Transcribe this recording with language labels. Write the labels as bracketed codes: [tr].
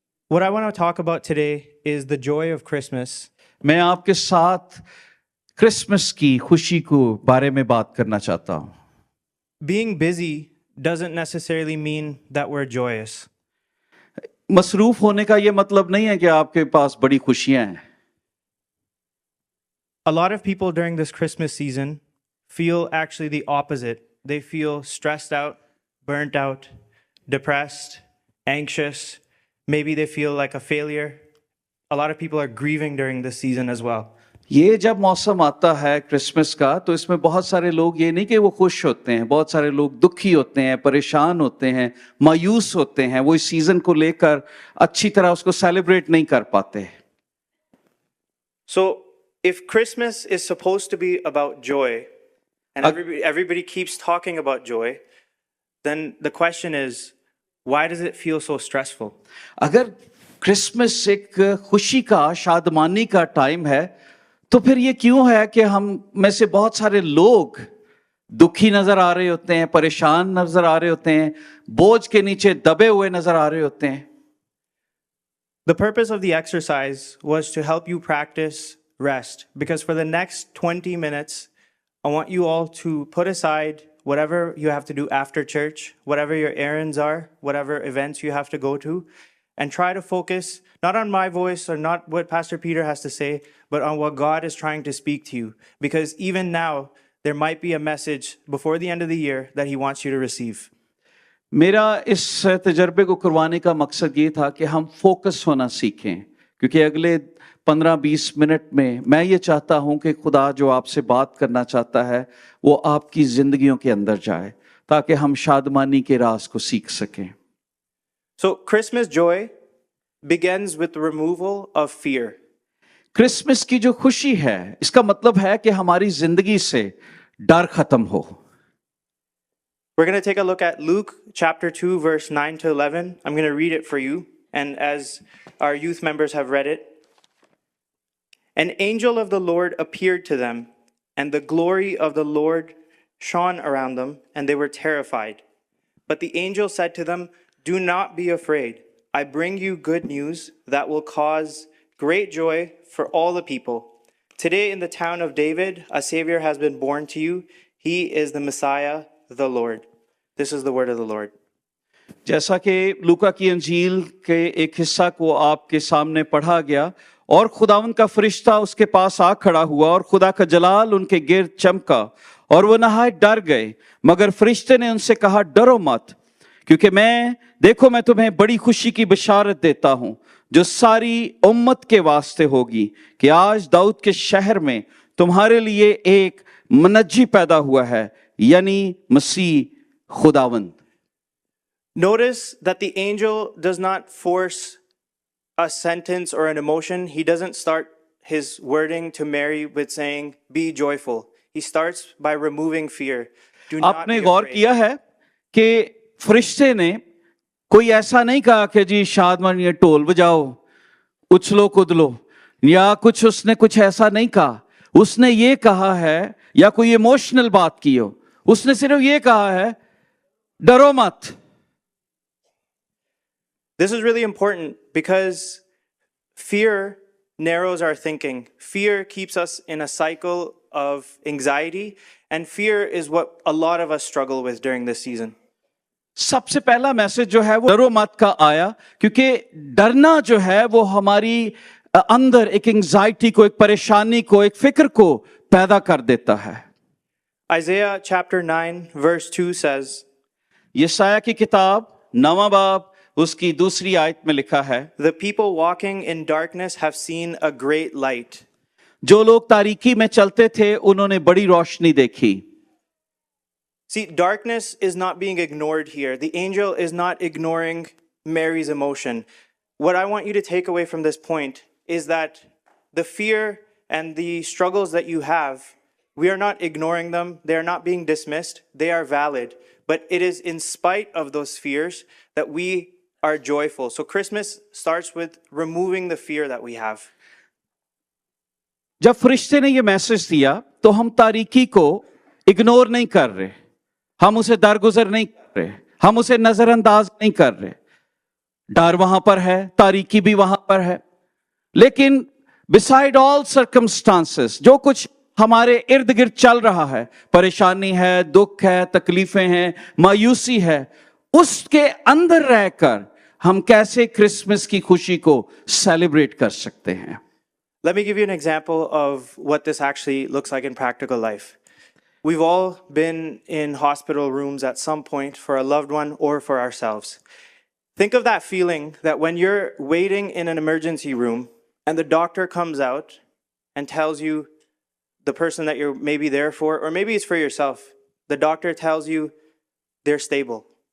[en] What I want to talk about today is the joy of Christmas. [hi] मैं आपके साथ Christmas की खुशी को बारे में बात करना चाहता हूँ. [en] Being busy doesn't necessarily mean that we're joyous. [hi] मसरूफ होने का ये मतलब नहीं है कि आपके पास बड़ी खुशियां हैं. [en] A lot of people during this Christmas season feel actually the opposite. They feel stressed out, burnt out, depressed, anxious. Maybe they feel like a failure. A lot of people are grieving during this season as well. [hi] ये जब मौसम आता है Christmas का, तो इसमें बहुत सारे लोग ये नहीं कि वो खुश होते हैं, बहुत सारे लोग दुखी होते हैं, परेशान होते हैं, मायूस होते हैं. वो इस सीजन को लेकर अच्छी तरह उसको सेलिब्रेट नहीं कर पाते. [en] So if Christmas is supposed to be about joy, and everybody keeps talking about joy, then the question is, why does it feel so stressful? [hi] अगर क्रिसमस एक खुशी का, शादमानी का टाइम है, तो फिर ये क्यों है कि हम में से बहुत सारे लोग दुखी नजर आ रहे होते हैं, परेशान नजर आ रहे होते हैं, बोझ के नीचे दबे हुए नजर आ रहे होते हैं. [en] The purpose of the exercise was to help you practice rest, because for the next 20 minutes, I want you all to put aside whatever you have to do after church, whatever your errands are, whatever events you have to go to, and try to focus not on my voice or not what Pastor Peter has to say, but on what God is trying to speak to you. Because even now, there might be a message before the end of the year that He wants you to receive. [hi] मेरा इस तजर्बे को करवाने का मकसद ये था कि हम फोकस होना सीखें, क्योंकि अगले 15-20 मिनट में मैं ये चाहता हूं कि खुदा जो आपसे बात करना चाहता है वो आपकी जिंदगियों के अंदर जाए, ताकि हम शादमानी के राज को सीख सकें. [en] So Christmas joy begins with the removal of fear. [hi] Christmas की जो खुशी है, इसका मतलब है कि हमारी जिंदगी से डर खत्म हो. [en] We're going to take a look at Luke chapter 2, verse 9 to 11. I'm going to read it for you, and as our youth members have read it. An angel of the Lord appeared to them, and the glory of the Lord shone around them, and they were terrified. But the angel said to them, "Do not be afraid. I bring you good news that will cause great joy for all the people. Today in the town of David, a Savior has been born to you. He is the Messiah, the Lord." This is the word of the Lord. [hi] जैसा कि लूका की अंजील के एक हिस्सा को आपके सामने पढ़ा गया, और खुदावन का फरिश्ता उसके पास आ खड़ा हुआ और खुदा का जलाल उनके गिर्द चमका और वो नहायत डर गए. मगर फरिश्ते ने उनसे कहा, डरो मत, क्योंकि मैं तुम्हें बड़ी खुशी की बशारत देता हूं, जो सारी उम्मत के वास्ते होगी, कि आज दाऊद के शहर में तुम्हारे लिए एक मुनज्जी पैदा हुआ है, यानी मसीह खुदावंद. [en] Notice that the angel does not force a sentence or an emotion. He doesn't start his wording to Mary with saying, "Be joyful." he starts by removing fear. Do not [hi] आपने [en] be [hi] गौर [en] afraid. [hi] किया है कि फरिश्ते ने कोई ऐसा नहीं कहा कि जी शादमान ये ढोल बजाओ, उछलो कूदलो, या कुछ उसने कुछ ऐसा नहीं कहा. उसने ये कहा है, या कोई इमोशनल बात की हो, उसने सिर्फ ये कहा है, डरो मत. [en] This is really important because fear narrows our thinking. Fear keeps us in a cycle of anxiety, and fear is what a lot of us struggle with during this season. [hi] सबसे पहला मैसेज जो है वो डरो मत का आया, क्योंकि डरना जो है वो हमारी अंदर एक एंजाइटी को, एक परेशानी को, एक फिक्र को पैदा कर देता है. [en] Isaiah chapter 9 verse 2 says, [hi] यशायाह की किताब 9वां बाब उसकी दूसरी आयत में लिखा है, [en] "The people walking in darkness have seen a great light." [hi] जो लोग तारीकी में चलते थे उन्होंने बड़ी रोशनी देखी. [en] See, darkness is not being ignored here. The angel is not ignoring Mary's emotion. What I want you to take away from this point is that the fear and the struggles that you have, we are not ignoring them. They are not being dismissed. They are valid. But it is in spite of those fears that we are joyful. So Christmas starts with removing the fear that we have. [hi] जब फरिश्ते ने ये message दिया तो हम तारीकी को ignore नहीं कर रहे, हम उसे दरगुजर नहीं कर रहे, हम उसे नजरअंदाज नहीं कर रहे. डर वहां पर है, तारीकी भी वहां पर है, लेकिन [en] beside all circumstances, [hi] जो कुछ हमारे इर्द गिर्द चल रहा है, परेशानी है, दुख है, तकलीफें हैं, मायूसी है, उसके अंदर रहकर हम कैसे क्रिसमस की खुशी को सेलिब्रेट कर सकते हैं. [en] Let me give you an example of what this actually looks like in practical life. We've all been in hospital rooms at some point for a loved one or for ourselves. Think of that feeling that when you're waiting in an emergency room and the doctor comes out and tells you, the person that you're maybe there for, or maybe it's for yourself, the doctor tells you they're stable.